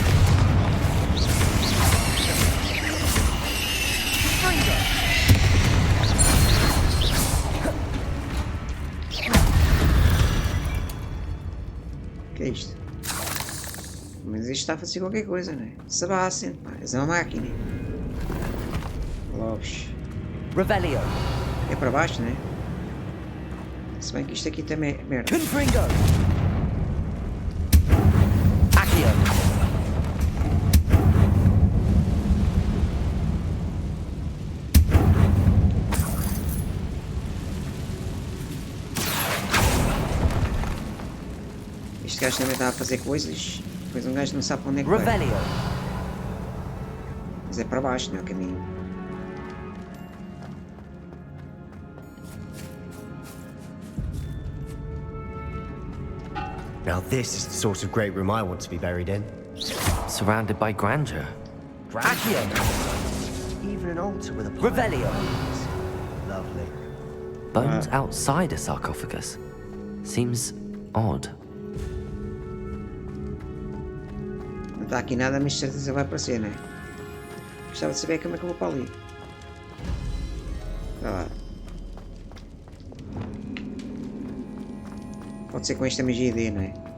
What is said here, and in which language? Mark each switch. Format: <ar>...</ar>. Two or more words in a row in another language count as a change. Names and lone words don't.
<pt>O que é isto? Mas isto está a fazer qualquer coisa, não é? Sebastian, pá, és uma máquina. Lopes. Revelio! É para baixo, não é? Se bem que isto aqui também é merda. Confringo! Accio! Este gajo também está a fazer coisas. Depois um gajo não sabe para onde é que vai. Revelio! Mas é para baixo, não é o caminho.</pt> <en>Now this is the sort of great room I want to be buried in. Surrounded by grandeur. Accio! Even an altar with a pile. Revelio! Lovely. Bones outside a sarcophagus. Seems odd.</en> <pt>Não está aqui nada, mas certeza vai aparecer, não é? Gostava de saber como é que eu vou para ali. Vai lá. Pode ser com esta magia D, não é?</pt>